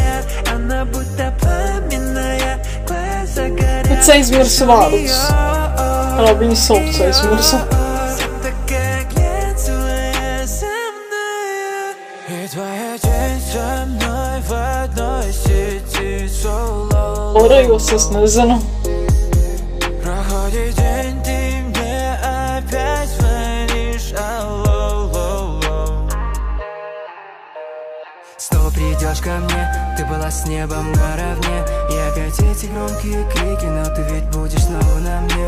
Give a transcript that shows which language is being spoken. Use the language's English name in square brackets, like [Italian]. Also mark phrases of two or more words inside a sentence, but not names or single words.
[Latvian] Bet aizmirsu vārdus. Kā viņu sauc, aizmirsu. Orējos es nezinu. [Russian] Придешь ко мне, ты была с небом наравне. И опять эти громкие крики, но ты ведь будешь снова на мне.